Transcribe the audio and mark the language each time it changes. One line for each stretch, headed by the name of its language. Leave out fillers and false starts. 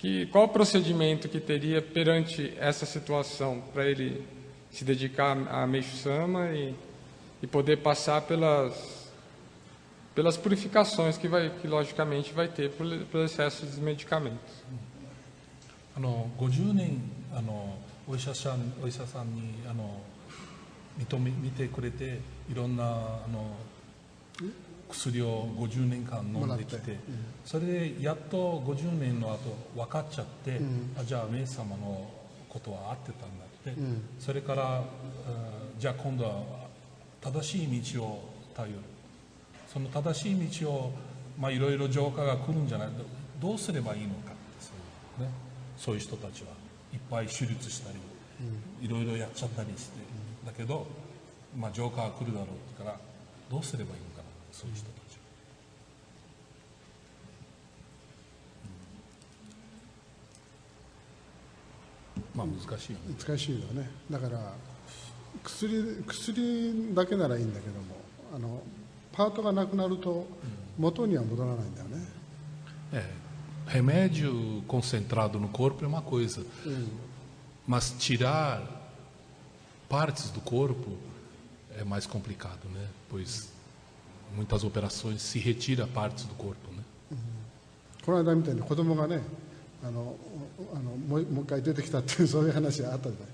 Portuguese: Qual o procedimento que teria perante essa situação para ele se dedicar a Meisama e poder passar pelas purificações que logicamente vai ter pelo excesso de medicamentos?
Japanese: 50年お医者さんに見てくれていろんな薬を50年間飲んできて、それでやっと50年の後分かっちゃって、じゃあメイ様のことは合ってたんだって、それからじゃあ今度は正しい道を頼る、その正しい道をいろいろ浄化が来るんじゃない、どうすればいいのかって、そういう人たちはいっぱい手術したり、いろいろやっちゃったりして、だけど、浄化が来るだろうからどうすればいいのかな、そういう人たちは。難しいよね。難しいよね。だから薬だけならいいんだけども、パートがなくなると元には戻らないんだよね。
Portuguese: Remédio concentrado no corpo é uma coisa, mas tirar partes do corpo é mais complicado, né? Pois muitas operações se retira partes do corpo, né?
Japanese: この間みたいに子供がね、もう一回出てきたっていうそういう話があったじゃない。